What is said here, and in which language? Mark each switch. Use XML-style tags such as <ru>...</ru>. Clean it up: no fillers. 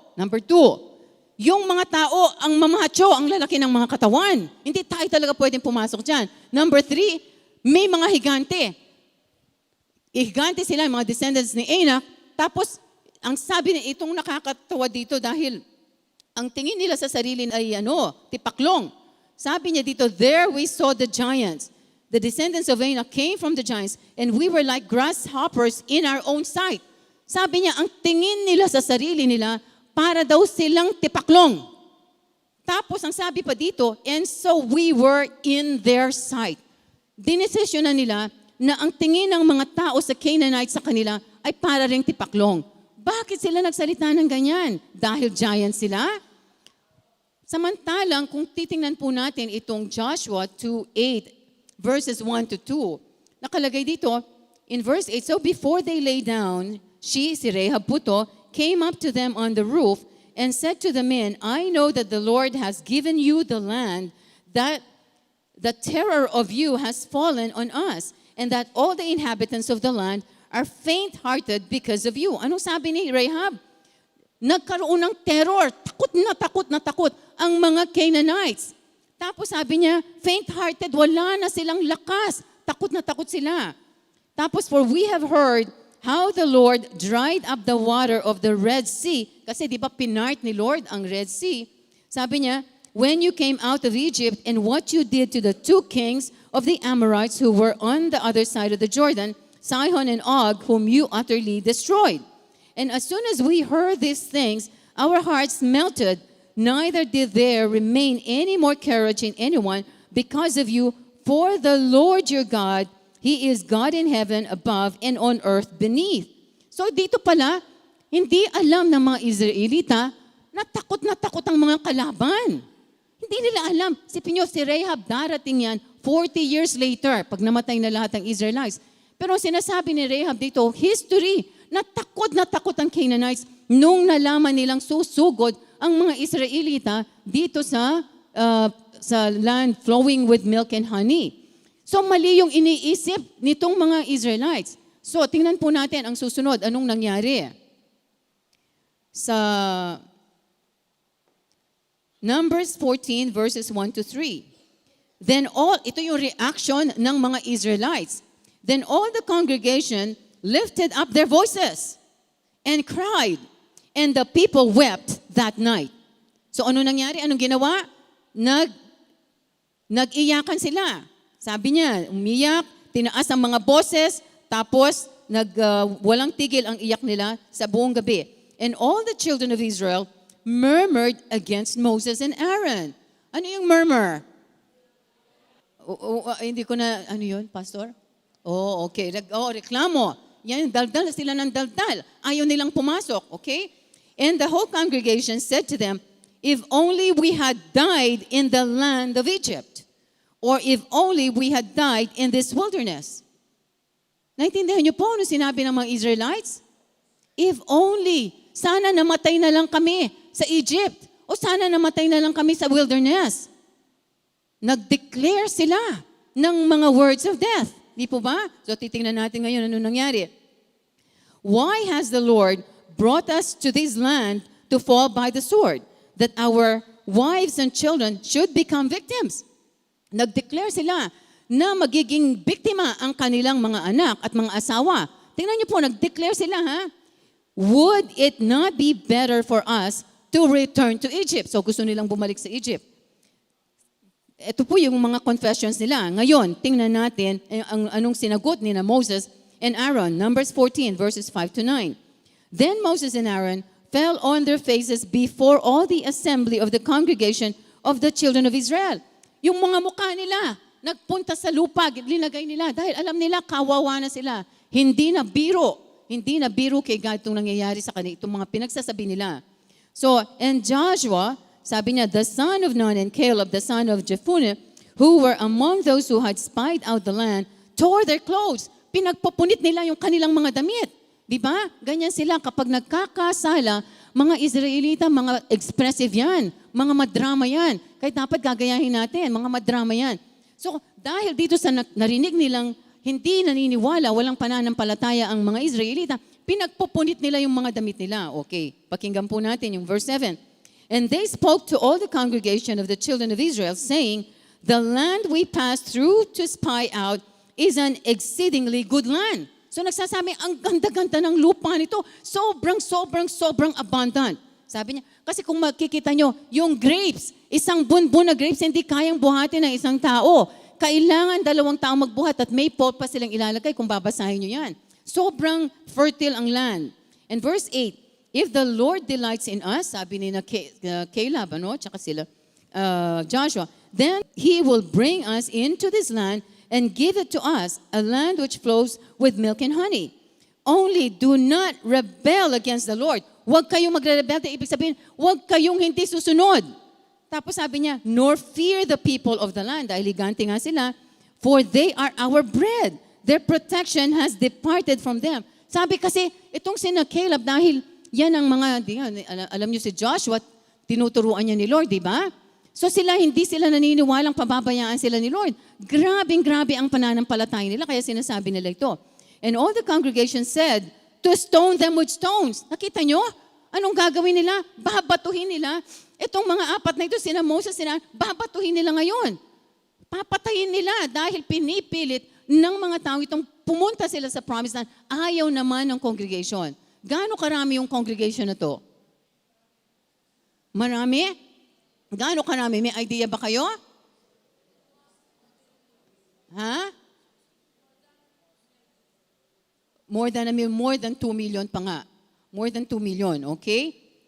<tl>Number 2, yung mga tao, ang mamacho, ang lalaki ng mga katawan. Hindi tayo talaga pwedeng pumasok dyan. Number 3, may mga higante. Higante sila, mga descendants ni Anak. Tapos, ang sabi niya, itong nakakatawa dito dahil ang tingin nila sa sarili ay tipaklong. Sabi niya dito,</tl> <en>there we saw the giants. The descendants of Anak came from the giants and we were like grasshoppers in our own sight.</en> <tl>Sabi niya, ang tingin nila sa sarili nila, para daw silang tipaklong. Tapos ang sabi pa dito,</tl> <en>and so we were in their sight.</en> <tl>Dinesisyon na nila na ang tingin ng mga tao sa Canaanites sa kanila ay para ring tipaklong. Bakit sila nagsalita ng ganyan? Dahil giant sila? Samantalang, kung titingnan po natin itong Joshua 2:8, verses 1 to 2, nakalagay dito,</tl> <en>in verse 8, so before they lay down,</en> <tl>si Rahab po to,</tl> <en>came up to them on the roof and said to the men, I know that the Lord has given you the land, that the terror of you has fallen on us, and that all the inhabitants of the land are faint-hearted because of you.</en> <tl>Anong sabi ni Rahab? Nagkaroon ng terror, takot na takot ang mga Canaanites. Tapos sabi niya, faint-hearted, wala na silang lakas, takot na takot sila.</tl> <en>Tapos, for we have heard how the Lord dried up the water of the Red Sea.</en> <tl>Kasi di ba pinart ni Lord ang Red Sea? Sabi niya,</tl> <en>when you came out of Egypt and what you did to the 2 kings of the Amorites who were on the other side of the Jordan, Sihon and Og, whom you utterly destroyed. And as soon as we heard these things, our hearts melted, neither did there remain any more courage in anyone because of you, for the Lord your God, He is God in heaven above and on earth beneath.</en> <tl>So dito pala, hindi alam ng mga Israelita na takot ang mga kalaban. Hindi nila alam. Sipin nyo, si Rahab darating yan 40 years later, pag namatay na lahat ng Israelites. Pero sinasabi ni Rahab dito, history, na takot ang Canaanites nung nalaman nilang susugod ang mga Israelita dito sa land flowing with milk and honey. So mali yung iniisip nitong mga Israelites. So tingnan po natin ang susunod, anong nangyari. Sa Numbers 14 verses 1 to 3. Then ito yung reaction ng mga Israelites.</tl> <en>Then all the congregation lifted up their voices and cried, and the people wept that night.</en> <tl>So ano nangyari? Anong ginawa? Nag-iyakan sila. Sabi niya, umiyak, tinaas ang mga boses, tapos walang tigil ang iyak nila sa buong gabi.</tl> <en>And all the children of Israel murmured against Moses and Aaron.</en> <tl>Ano yung murmur? Hindi ko na, ano yun, Pastor? Oh, okay. Reklamo. Yan, daldal sila ng daldal. Ayaw nilang pumasok, okay?</tl> <en>And the whole congregation said to them, if only we had died in the land of Egypt, or if only we had died in this wilderness.</en> <tl>Naintindihan niyo po ano sinabi ng mga Israelites? If only, sana namatay na lang kami sa Egypt, o sana namatay na lang kami sa wilderness. Nag-declare sila ng mga words of death. Di po ba? So titingnan natin ngayon ano nangyari.</tl> <en>Why has the Lord brought us to this land to fall by the sword, that our wives and children should become victims?</en> <tl>Nag-declare sila na magiging biktima ang kanilang mga anak at mga asawa. Tingnan niyo po, nag-declare sila, ha?</tl> <en>Would it not be better for us to return to Egypt?</en> <tl>So gusto nilang bumalik sa Egypt. Ito po yung mga confessions nila. Ngayon, tingnan natin anong sinagot ni na Moses and Aaron. Numbers 14, verses 5 to 9.</tl> <en>Then Moses and Aaron fell on their faces before all the assembly of the congregation of the children of Israel.</en> <tl>Yung mga mukha nila, nagpunta sa lupa, linagay nila dahil alam nila kawawa na sila. Hindi na biro kay God itong nangyayari sa kanila, itong mga pinagsasabi nila.</tl> <en>So, and Joshua,</en> <tl>sabi niya,</tl> <en>the son of Nun and Caleb, the son of Jephunneh, who were among those who had spied out the land, tore their clothes.</en> <tl>Pinagpupunit nila yung kanilang mga damit. Di ba? Ganyan sila kapag nagkakasala, mga Israelita, mga expressive yan, mga madrama yan. Kahit dapat gagayahin natin, mga madrama yan. So, dahil dito sa narinig nilang hindi naniniwala, walang pananampalataya ang mga Israelita, pinagpupunit nila yung mga damit nila. Okay, pakinggan po natin yung verse 7.</tl> <en>And they spoke to all the congregation of the children of Israel, saying, the land we passed through to spy out is an exceedingly good land.</en> <tl>So nagsasabi, ang ganda-ganda ng lupa nito, sobrang abundant. Sabi niya, kasi kung makikita nyo, yung grapes, isang bunbun na grapes, hindi kayang buhatin ng isang tao. Kailangan 2 tao magbuhat at may pot pa silang ilalagay kung babasahin nyo yan. Sobrang fertile ang land.</tl> <en>And verse 8, if the Lord delights in us,</en> <tl>sabi ni Caleb, tsaka sila,</tl> <en>Joshua, then He will bring us into this land and give it to us, a land which flows with milk and honey. Only do not rebel against the Lord.</en> <tl>Huwag kayong magre-rebel. Ibig sabihin, huwag kayong hindi susunod. Tapos sabi niya,</tl> <en>nor fear the people of the land.</en> <tl>Dahil higante nga sila,</tl> <en>for they are our bread. Their protection has departed from them.</en> <tl>Sabi kasi, itong sina Caleb, dahil yan ang mga, alam niyo si Joshua, tinuturuan niya ni Lord, di ba? So hindi sila naniniwalang pababayaan sila ni Lord. Grabe ang pananampalataya nila, kaya sinasabi nila ito.</tl> <en>And all the congregation said, to stone them with stones.</en> <tl>Nakita nyo? Anong gagawin nila? Babatuhin nila. Itong mga apat na ito, sina Moses, babatuhin nila ngayon. Papatayin nila dahil pinipilit ng mga tao itong pumunta sila sa promised land. Ayaw naman ng congregation. Gaano karami yung congregation na to? Marami? Gaano karami? May idea ba kayo? Ha? More than 2 million pa nga. More than 2 million, okay?</tl>